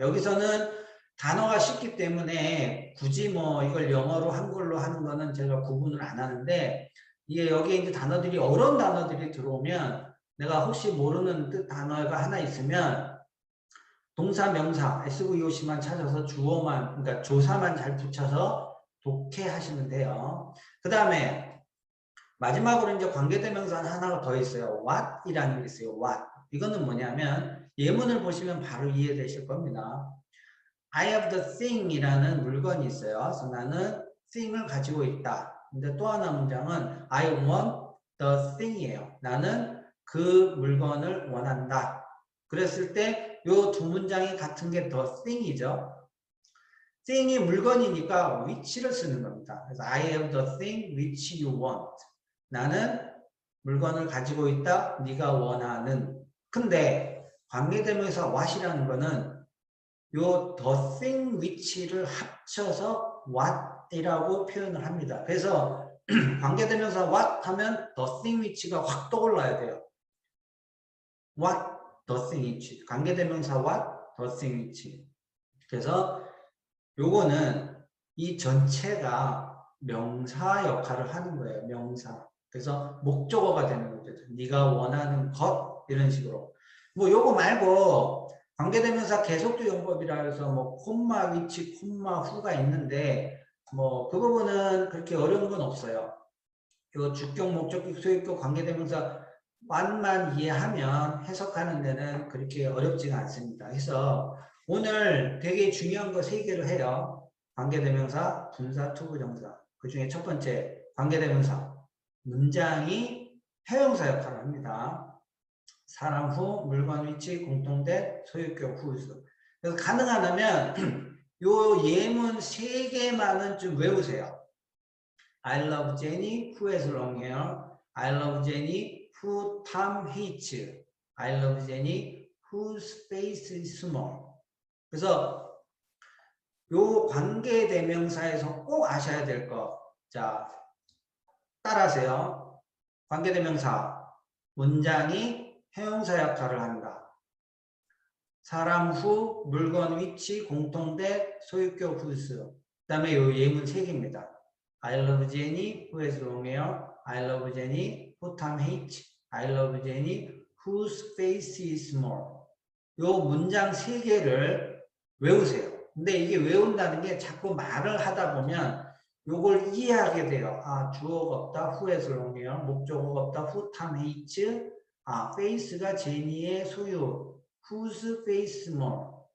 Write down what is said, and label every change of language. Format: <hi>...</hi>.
<ko>여기서는 단어가 쉽기 때문에 굳이 뭐 이걸 영어로 한글로 하는 거는 제가 구분을 안 하는데 이게 여기에 이제 단어들이 어려운 단어들이 들어오면 내가 혹시 모르는 뜻 단어가 하나 있으면 동사, 명사, SVOC만 찾아서 주어만 그러니까 조사만 잘 붙여서 독해하시면 돼요. 그 다음에 마지막으로 이제 관계대명사 하나가 더 있어요. what이라는 게 있어요.</ko> <en>what.</en> <ko>이거는 뭐냐면 예문을 보시면 바로 이해되실 겁니다.</ko> <en>I have the thing</en> <ko>이라는 물건이 있어요. 그래서 나는 thing을 가지고 있다. 근데 또 하나 문장은</ko> <en>I want the thing</en> <ko>이에요. 나는 그 물건을 원한다. 그랬을 때 이 두 문장이 같은 게</ko> <en>the thing</en> <ko>이죠. thing이 물건이니까 which를 쓰는 겁니다.</ko> <en>그래서 I have the thing which you want.</en> <ko>나는 물건을 가지고 있다. 네가 원하는. 근데 관계대명사 what이라는 거는 요</ko> <en>the thing which</en> <ko>를 합쳐서 what이라고 표현을 합니다. 그래서 관계대명사 what 하면</ko> <en>the thing which</en> <ko>가 확 떠올라야 돼요.</ko> <en>what the thing which. 관계대명사 what the thing which.</en> <ko>그래서 요거는 이 전체가 명사 역할을 하는 거예요. 명사. 그래서 목적어가 되는 거죠. 네가 원하는 것 이런 식으로. 뭐 요거 말고 관계대명사 계속도 용법이라 해서 뭐 콤마 위치, 콤마 후가 있는데 뭐 그 부분은 그렇게 어려운 건 없어요. 요 주격, 목적격, 소유격, 관계대명사 만만 이해하면 해석하는 데는 그렇게 어렵지가 않습니다. 그래서 오늘 되게 중요한 거 3개를 해요. 관계대명사, 분사, 투부정사. 그 중에 첫 번째 관계대명사. 문장이 형용사 역할을 합니다. 사람 후, 물건 위치, 공통된, 소유격 후수. 그래서 가능하다면 요 예문 3개만은 좀 외우세요.</ko> <en>I love Jenny who has long hair. I love Jenny who Tom hates. I love Jenny whose face is small.</en> <ko>그래서 요 관계대명사에서 꼭 아셔야 될 거. 자, 따라하세요. 관계대명사. 문장이 형용사 역할을 한다. 사람 후, 물건 위치, 공통된, 소유격 후수. 그 다음에 요 예문 3개입니다.</ko> <en>I love Jenny who has long hair. I love Jenny who Tom hates. I love Jenny whose face is small.</en> <ko>요 문장 3개를 외우세요. 근데 이게 외운다는 게 자꾸 말을 하다 보면 요걸 이해하게 돼요. 아, 주어가 없다.</ko> <en>who has long hair.</en> <ko>목적어가 없다.</ko> <en>who Tom hates.</en> <ko>아, face가 제니의 소유.</ko> <en>whose face small.</en>